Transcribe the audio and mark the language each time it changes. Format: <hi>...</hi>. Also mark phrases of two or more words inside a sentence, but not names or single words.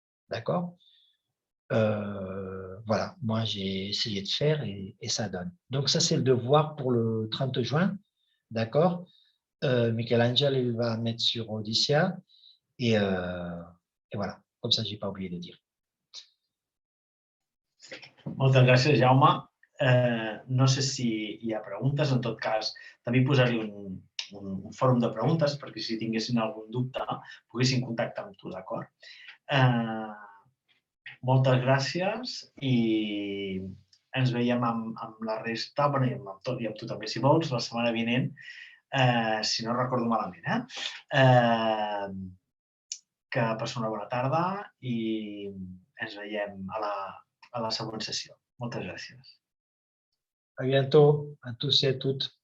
<fr>D'accord? Voilà, moi j'ai essayé de faire et ça donne. Donc ça c'est le devoir pour le 30 juin, d'accord? Michel-Angel il va mettre sur Odyssia et voilà, comme ça j'ai pas oublié de dire.</fr> <ca>Moltes gràcies, Jaume. No sé si hi ha preguntes, en tot cas també posar-li un fòrum de preguntes perquè si tinguessin algun dubte poguessin contactar amb tu, d'acord? Moltes gràcies i ens veiem amb la resta, i amb tu també, si vols, la setmana vinent, si no recordo malament. Que passeu una bona tarda i ens veiem a la següent sessió. Moltes gràcies.</ca> <fr>À bientôt à tous et à toutes.</fr>